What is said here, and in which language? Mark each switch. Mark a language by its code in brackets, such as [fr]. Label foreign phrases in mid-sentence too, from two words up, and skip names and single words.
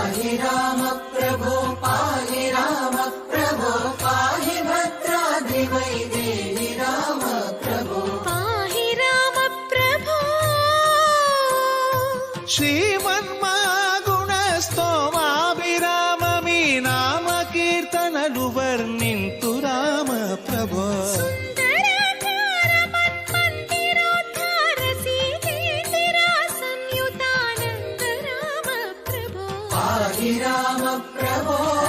[sa] राम प्रभो पाहि राम प्रभो पाहि भद्राद्रिवैदेहि राम प्रभो पाहि राम प्रभो [te] శ్రీమన్మా గుణస్తోమాభిరామ మీ నామ కీర్తనలు వర్ణింతు రామ ప్రభో సుందరాకార మన్మందిరోద్ధార సీతేందిరా సంయుతానంద రామ ప్రభో [sa] पाहि राम प्रभो